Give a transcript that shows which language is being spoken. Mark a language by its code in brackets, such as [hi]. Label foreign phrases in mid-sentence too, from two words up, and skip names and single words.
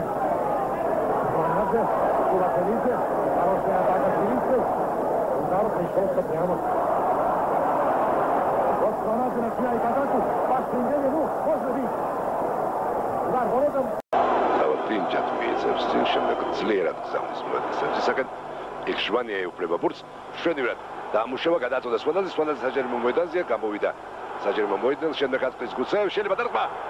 [ru] Сванадзе. Лакелидзе. Хорошая атака Тбилиси. Удар пришелся прямо. Вот Сванадзе начинает атаку. Пас Шенгелья, ну, можно бить. Удар воротам. [ka] Tinjat მიეწევს წინ, შემდეგ ძლიერად გზავნის მოედნისაკენ. იქ შვანი ეუფლება ბურთს, მშვენივრად დაამუშავა, გადაწოდა Swanadzie, Swanadzie საჯარიმო მოედანზეა, გამოვიდა საჯარიმო მოედნელს, შემდეგ აწყვის გუცეევ, შეიძლება დარტყმა.